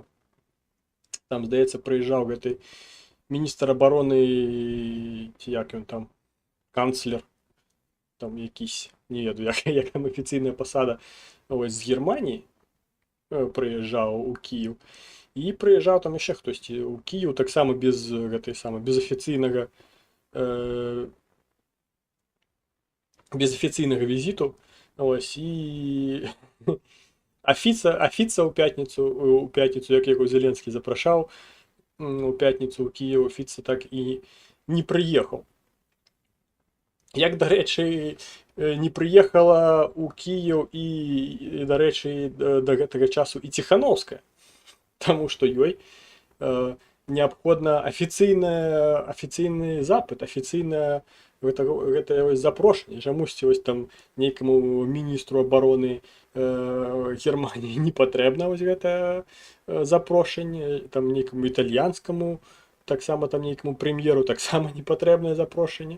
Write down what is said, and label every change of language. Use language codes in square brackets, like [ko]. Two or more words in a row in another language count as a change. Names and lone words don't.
[uk] Там, здається, приїжджав гэтый міністр оборони, як він там, канцлер, там якийсь, не ведаю, як там офіційна посада, ось з Германії приїжджав у Київ. І приїжджав там ще хтось у Київ, так само без [be] гэтай самой, [uk] без офіційного візиту. Ось, і Фіца у п'ятницю, як його Зеленський запрошав, у п'ятницю у Київ, Фіца так і не приїхав. Як, до речі, не приїхала у Київ і, до речі, [be] до гэтага часу [uk] і Тихановская, тому що ёй необходно офіційний запит, офіційне гэта запрошення. [be] Чамусьці ось там нейкаму міністру обороны Германії не патрэбна вось гэта запрошення, там нейкаму італьянскаму, [uk] так само [be] там нейкаму прэм'еру [uk] так само [be] не патрэбнае запрошення.